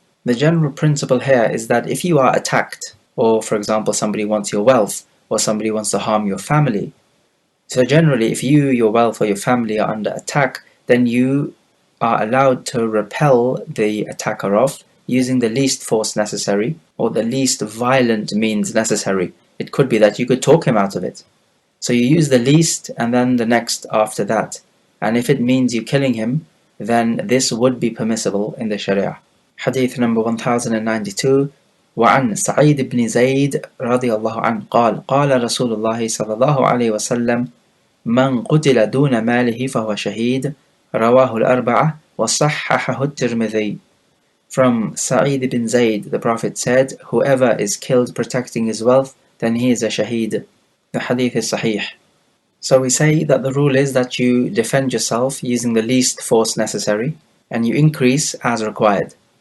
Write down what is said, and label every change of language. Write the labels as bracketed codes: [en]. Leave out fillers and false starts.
[en] The general principle here is that if you are attacked, or for example somebody wants your wealth, or somebody wants to harm your family, so generally if you, your wealth or your family are under attack, then you are allowed to repel the attacker off using the least force necessary, or the least violent means necessary. It could be that you could talk him out of it. So you use the least and then the next after that. And if it means you killing him, then this would be permissible in the Sharia. Hadith number 1092. [ar] وعن سعيد بن زيد رضي الله عنه قال قال رسول الله صلى الله عليه وسلم من قتل دون ماله فهو شهيد رواه الأربعة وصححه الترمذي. [en] From Sa'id ibn Zayd, the Prophet said, whoever is killed protecting his wealth, then he is a shaheed. The hadith is sahih. So we say that the rule is that you defend yourself using the least force necessary, and you increase as required.